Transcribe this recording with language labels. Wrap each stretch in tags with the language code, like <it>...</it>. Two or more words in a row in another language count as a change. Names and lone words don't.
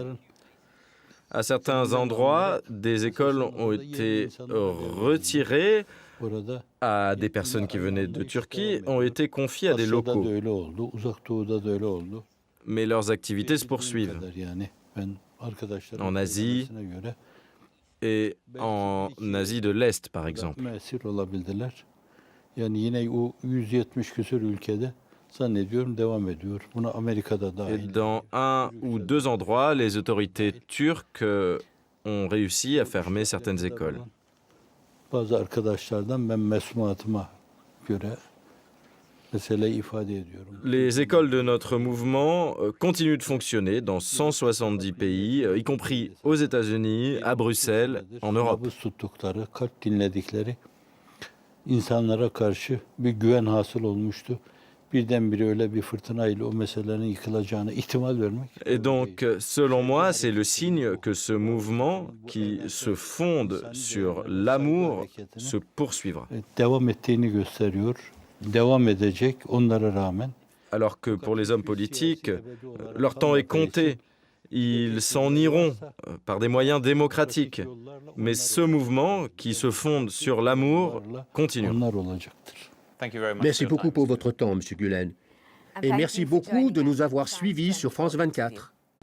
<fr>À certains endroits, des écoles ont été retirées à des personnes qui venaient de Turquie, ont été confiées à des locaux. mais leurs activités se poursuivent en Asie et en Asie de l'Est, par exemple.</fr> <tr>Esir olabildiler. Yani yine o 170 küsur ülkede zannediyorum devam ediyor. Buna Amerika'da</tr> <fr>Et</fr> <tr>dahil.</tr> <fr>dans un ou deux endroits, les autorités turques ont réussi à fermer certaines écoles.</fr> <tr>Bazı arkadaşlardan ben mesmuatıma göre meseleyi ifade ediyorum.</tr> <fr>Les écoles de notre mouvement continuent de fonctionner dans 170 pays, y compris aux États-Unis, à Bruxelles, en Europe.</fr> <tr>Nabız tuttukları, kalp dinledikleri insanlara karşı bir güven hasıl olmuştu. Birdenbire öyle bir fırtınayla o meselenin yıkılacağına ihtimal vermek.</tr> <fr>Et donc, selon moi, c'est le signe que ce mouvement, qui se fonde sur l'amour, se poursuivra.</fr> <tr>Devam ettiğini gösteriyor. Devam edecek onlara rağmen.</tr> <fr>Alors que pour les hommes politiques, leur temps est compté. Ils s'en iront par des moyens démocratiques. Mais ce mouvement, qui se fonde sur l'amour, continue.</fr> <tr>Onlar olacaktır.</tr> <fr>Merci beaucoup pour votre temps, M. Gulen. Et merci beaucoup de nous avoir suivis sur France 24.</fr>